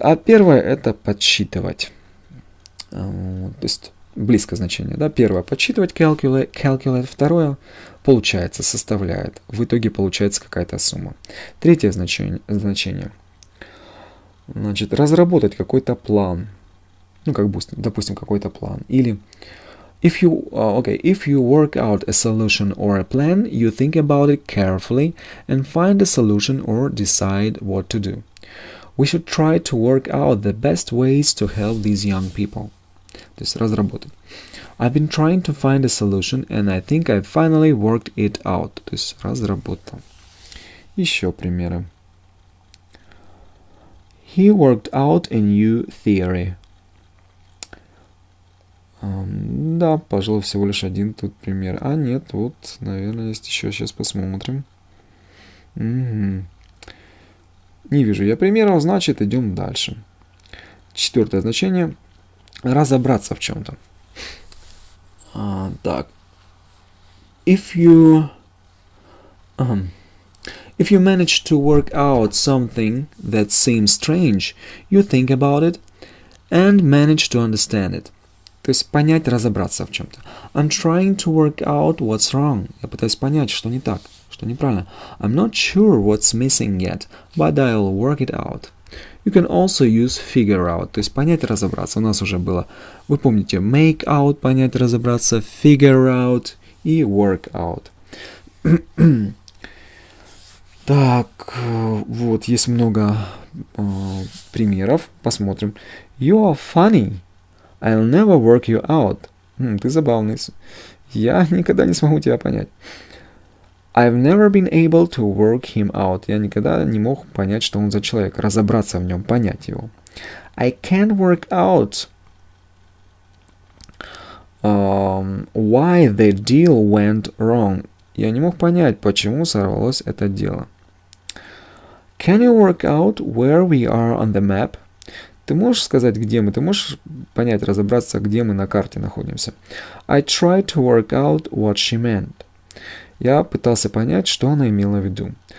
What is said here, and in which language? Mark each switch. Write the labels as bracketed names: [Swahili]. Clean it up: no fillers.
[Russian] А первое это подсчитывать. То есть близкое значение. Да? Первое подсчитывать, calculate. Второе получается, составляет. В итоге получается какая-то сумма. Третье значение. Значит, разработать какой-то план. Ну, как бы, допустим, какой-то план. [English] Или if you work out a solution or a plan, you think about it carefully and find a solution or decide what to do. We should try to work out the best ways to help these young people. [Russian] То есть разработать. [English] I've been trying to find a solution, and I think I finally worked it out. [Russian] То есть разработал. Еще примеры. [English] He worked out a new theory. [Russian] Да, пожалуй, всего лишь один тут пример. А нет, вот, наверное, есть еще. Сейчас посмотрим. Не вижу я примеров, значит, идем дальше. Четвертое значение. Разобраться в чем-то. Так. [English] If you manage to work out something that seems strange, you think about it and manage to understand it. [Russian] То есть понять, разобраться в чем-то. [English] I'm trying to work out what's wrong. [Russian] Я пытаюсь понять, что не так, что неправильно. [English] I'm not sure what's missing yet, but I'll work it out. You can also use figure out, [Russian] то есть понять, разобраться. У нас уже было, вы помните, make out, понять, разобраться, figure out и work out. Так, вот, есть много примеров. Посмотрим. [English] You are funny. I'll never work you out. [Russian] Ты забавный. Я никогда не смогу тебя понять. [English] I've never been able to work him out. [Russian] Я никогда не мог понять, что он за человек, разобраться в нем, понять его. [English] I can't work out why the deal went wrong. [Russian] Я не мог понять, почему сорвалось это дело. [English] Can you work out where we are on the map? [Russian] Ты можешь сказать, где мы? Ты можешь понять, разобраться, где мы на карте находимся? [English] I tried to work out what she meant. [Russian] Я пытался понять, что она имела в виду.